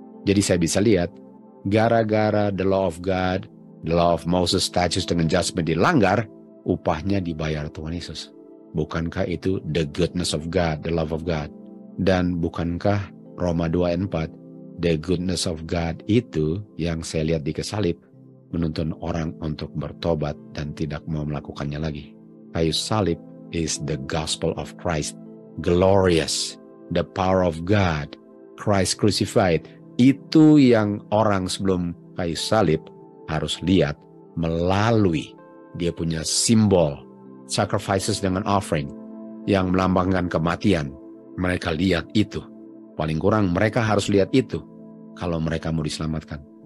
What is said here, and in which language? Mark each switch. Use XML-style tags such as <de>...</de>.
<id>Jadi saya bisa lihat, gara-gara</id> <en>the law of God, the law of Moses,</en> <id>statutes dengan judgment dilanggar, upahnya dibayar Tuhan Yesus. Bukankah itu</id> <en>the goodness of God,</en> <id>the love of God? Dan bukankah Roma 2 ayat 4,</id> <en>the goodness of God</en> <id>itu yang saya lihat di kayu salib, menuntun orang untuk bertobat dan tidak mau melakukannya lagi. Kayu salib</id> <en>is the gospel of Christ, glorious, the power of God, Christ crucified.</en> <id>Itu yang orang sebelum kayu salib harus lihat melalui dia punya simbol, sacrifices dengan offering, yang melambangkan kematian. Mereka lihat itu. Paling kurang mereka harus lihat itu kalau mereka mau diselamatkan.</id>